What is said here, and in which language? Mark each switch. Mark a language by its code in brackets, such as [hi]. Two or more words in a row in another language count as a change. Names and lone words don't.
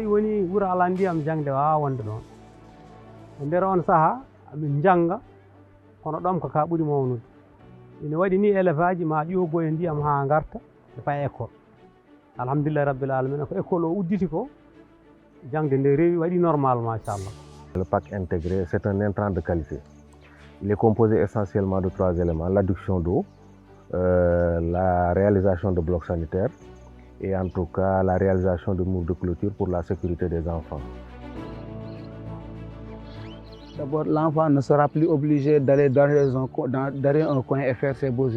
[ff] woni wuro ala ndiyam jangde wawa wonde ɗon e nder on saaha amin janga kono ɗom ko ka ɓuuri mawnude ina waɗi ni élève aji ma ƴogo e ndiyam ha garta ɓe paya école [ar] alhamdulillah rabbil alamin [ff] ko école o udditi ko jangde nde rewi waɗi normal machallah. [fr] Le pack intégré, c'est un intrant de qualité. Il est composé essentiellement de 3 éléments: l'adduction d'eau, la réalisation de blocs sanitaires et en tout cas la réalisation de murs de clôture pour la sécurité des enfants. D'abord, l'enfant ne sera plus obligé d'aller dans un coin et faire ses besoins.